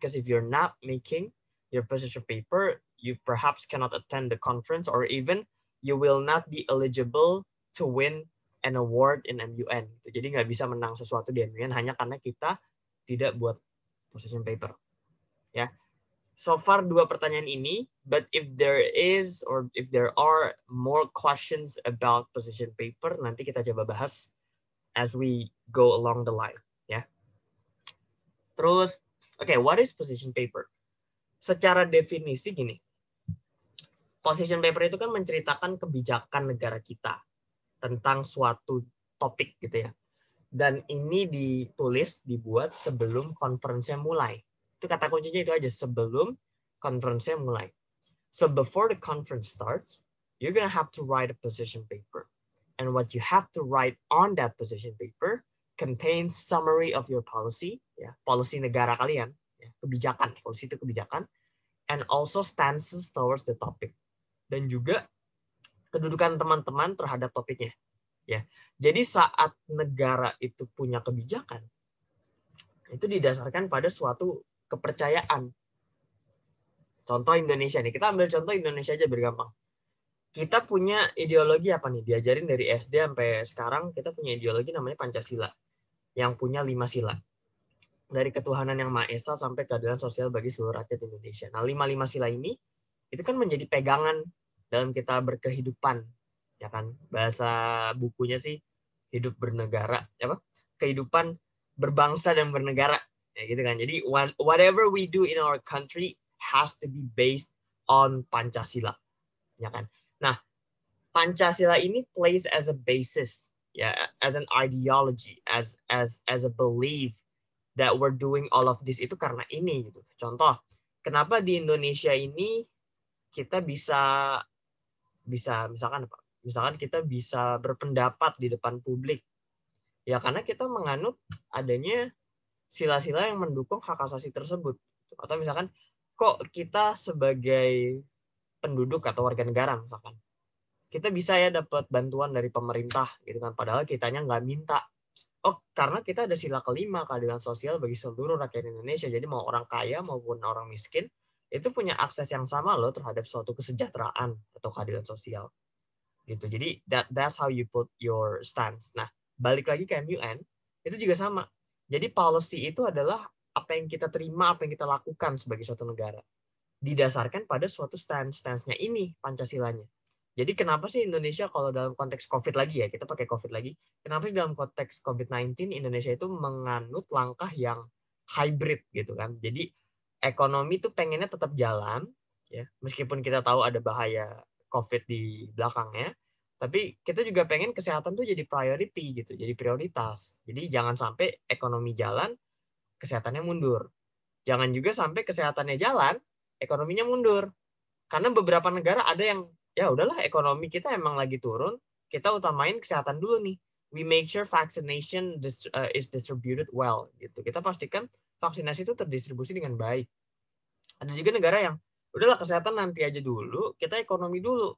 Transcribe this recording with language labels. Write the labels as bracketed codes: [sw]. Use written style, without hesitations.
[en] Because if you're not making your position paper, you perhaps cannot attend the conference, or even you will not be eligible to win an award in MUN. [id] Jadi nggak bisa menang sesuatu di MUN hanya karena kita tidak buat position paper. Ya, [en] so far [id] dua pertanyaan ini. [en] But if there is or if there are more questions about position paper, [id] nanti kita coba bahas [en] as we go along the line. Ya. Terus, okay, what is position paper? [id] Secara definisi gini. Position paper itu kan menceritakan kebijakan negara kita tentang suatu topik gitu ya. Dan ini dibuat sebelum konferensinya mulai. Itu kata kuncinya itu aja, sebelum konferensinya mulai. [en] So before the conference starts, you're gonna have to write a position paper. And what you have to write on that position paper contains summary of your policy, ya, [id] policy negara kalian, ya, kebijakan, policy itu kebijakan, [en] and also stances towards the topic. [id] Dan juga kedudukan teman-teman terhadap topiknya. Ya, jadi saat negara itu punya kebijakan, itu didasarkan pada suatu kepercayaan. Contoh Indonesia nih, kita ambil contoh Indonesia aja biar gampang. Kita punya ideologi apa nih? Diajarin dari SD sampai sekarang, kita punya ideologi namanya Pancasila, yang punya 5 sila. Dari ketuhanan yang Maha Esa sampai keadilan sosial bagi seluruh rakyat Indonesia. Nah, 5 sila ini, itu kan menjadi pegangan dalam kita berkehidupan. Ya kan, bahasa bukunya sih hidup bernegara, apa? Kehidupan berbangsa dan bernegara, ya gitu kan. [en] Jadi whatever we do in our country has to be based on Pancasila, [id] ya kan. Nah, Pancasila ini [en] plays as a basis ya, as an ideology, as a belief that we're doing all of this [id] itu karena ini gitu. Contoh, kenapa di Indonesia ini kita bisa misalkan apa? Misalkan kita bisa berpendapat di depan publik. Ya karena kita menganut adanya sila-sila yang mendukung hak asasi tersebut. Atau misalkan kok kita sebagai penduduk atau warga negara misalkan, kita bisa ya dapat bantuan dari pemerintah gitu kan, padahal kitanya nggak minta. Oh, karena kita ada sila kelima, keadilan sosial bagi seluruh rakyat Indonesia. Jadi mau orang kaya maupun orang miskin itu punya akses yang sama loh terhadap suatu kesejahteraan atau keadilan sosial. Gitu. [en] Jadi that's how you put your stance. [id] Nah, balik lagi ke MUN, itu juga sama. Jadi policy itu adalah apa yang kita terima, apa yang kita lakukan sebagai suatu negara. Didasarkan pada suatu stance-nya ini, Pancasilanya. Jadi kenapa sih Indonesia kalau dalam konteks COVID lagi ya, kita pakai COVID lagi, kenapa sih dalam konteks COVID-19 Indonesia itu menganut langkah yang hybrid gitu kan. Jadi ekonomi itu pengennya tetap jalan, ya meskipun kita tahu ada bahaya COVID di belakangnya, tapi kita juga pengen kesehatan tuh jadi priority gitu, jadi prioritas. Jadi jangan sampai ekonomi jalan, kesehatannya mundur. Jangan juga sampai kesehatannya jalan, ekonominya mundur. Karena beberapa negara ada yang ya udahlah ekonomi kita emang lagi turun, kita utamain kesehatan dulu nih. [en] We make sure vaccination is distributed well gitu. [id] Kita pastikan vaksinasi itu terdistribusi dengan baik. Ada juga negara yang udahlah kesehatan nanti aja dulu, kita ekonomi dulu.